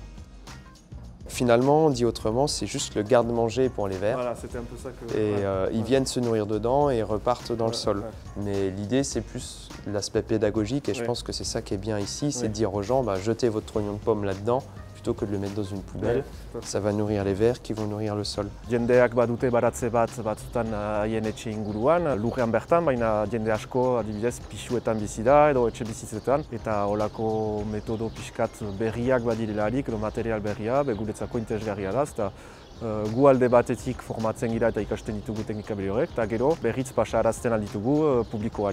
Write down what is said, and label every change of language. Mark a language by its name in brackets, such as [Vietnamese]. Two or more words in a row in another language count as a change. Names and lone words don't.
[French] Finalement, dit autrement, c'est juste le garde-manger pour les vers. Voilà, c'était un peu ça que... Et ils viennent se nourrir dedans et repartent dans le sol. Ouais. Mais l'idée, c'est plus l'aspect pédagogique et je pense que c'est ça qui est bien ici, c'est de dire aux gens, jetez votre trognon de pomme là-dedans plutôt que de le mettre dans une poubelle. Ça va nourrir les vers qui vont nourrir le sol. [Basque] Jendeak badute baratze batzutan haien etxe inguruan, lurrean bertan, baina jende asko adibidez pisuetan bizi da edo etxe bizitzetan eta holako metodo pixkat berriak badirelarik edo material berria, guretzako interesgarria da, eta gu alde batetik formatzen gira eta ikasten ditugu teknika berri horrek, eta gero berriz pasarazten alditugu publikoari.